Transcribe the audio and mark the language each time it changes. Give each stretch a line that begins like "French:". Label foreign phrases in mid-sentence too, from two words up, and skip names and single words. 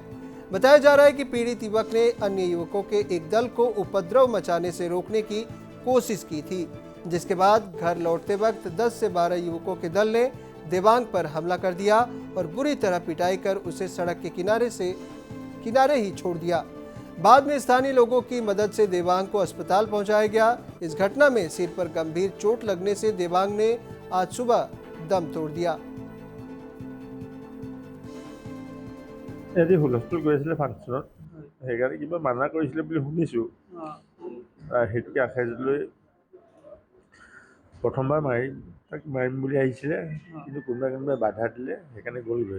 Hindi: बताया जा रहा है कि पीड़ित युवक ने अन्य युवकों के एक दल को उपद्रव मचाने से रोकने की कोशिश की थी, जिसके बाद घर लौटते वक्त 10 से 12 युवकों के दल ने देवांग पर हमला कर दिया और बुरी तरह पिटाई कर उसे सड़क के किनारे ही छोड़ दिया। बाद में स्थानीय लोगों की मदद से देवांग को अस्पताल पहुंचाया गया। इस घटना में सिर पर गंभीर चोट लगने से देवांग ने आज सुबह दम तोड़ दिया।
Assamese: এদি হুলস্থুল কৰিছিলে ফাংচনত, সেইকাৰণে কিবা মানা কৰিছিলে বুলি শুনিছোঁ। সেইটোকে আখাই লৈ প্ৰথমবাৰ তাক মাৰিম বুলি আহিছিলে, কিন্তু কোনোবাই বাধা দিলে, সেইকাৰণে গ'লগৈ।